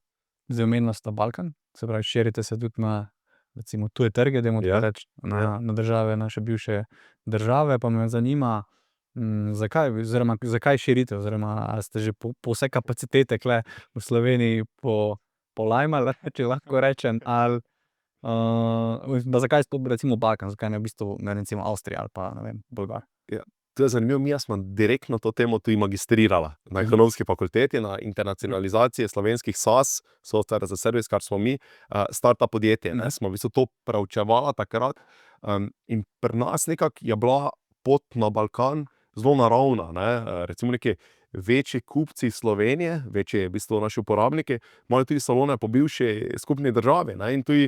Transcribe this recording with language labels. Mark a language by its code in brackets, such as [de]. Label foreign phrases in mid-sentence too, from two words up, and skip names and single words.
[sl] Zdaj omenila sta Balkan, se pravi, širite se tudi na recimo tuje trge, dajmo tako reči, na države, naše bivše države, pa me zanima, zakaj širite, oziroma ali ste že po vse kapacitete tule v Sloveniji polajmali, če lahko rečem, ali zakaj sploh recimo Balkan, zakaj ne v bistvu ne recimo Avstrija ali pa, ne vem, Bolgarija? To je zanimivo, mi smo direktno to temo tudi magistrirala na ekonomski fakulteti, na internacionalizaciji slovenskih SaaS, [en] software as a service, [sl] kar smo mi, startup podjetje, ne, smo v bistvu to preučevala takrat, in pri nas nekako je bila pot na Balkan zelo naravna, ne, recimo neki večji kupci Slovenije, večji v bistvu naši uporabniki, imajo tudi salone po bivši skupni državi, ne, in tudi